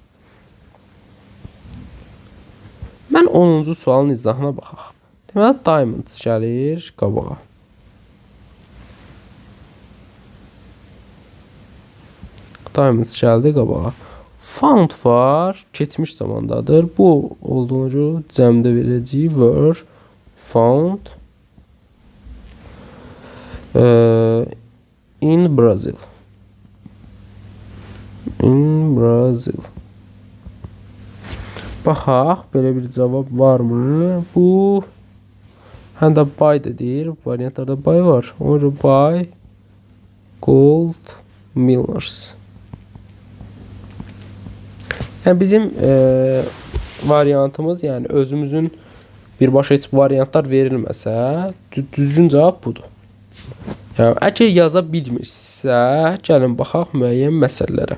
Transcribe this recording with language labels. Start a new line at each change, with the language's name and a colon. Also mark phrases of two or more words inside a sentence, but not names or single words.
Azerbaijani: Mən 10-cu sualın izahına baxaq. Deməli, diamonds gəlir qabağa. Diamonds gəldi qabağa. Found var, keçmiş zamandadır. Bu olduğuna görə cəmdə verəcəyik
English: were found in Brazil. In Brazil.
Azerbaijani: Baxaq, belə bir cavab varmı? Bu həm də buy da deyir. Variantlarda buy var. Ona görə
English: buy gold millers.
Azerbaijani: Yəni bizim variantımız, yəni özümüzün birbaşa heç variantlar verilməsə, düzgün cavab budur. Yəni əgər yaza bilmirsə, gəlin baxaq müəyyən məsələlərə.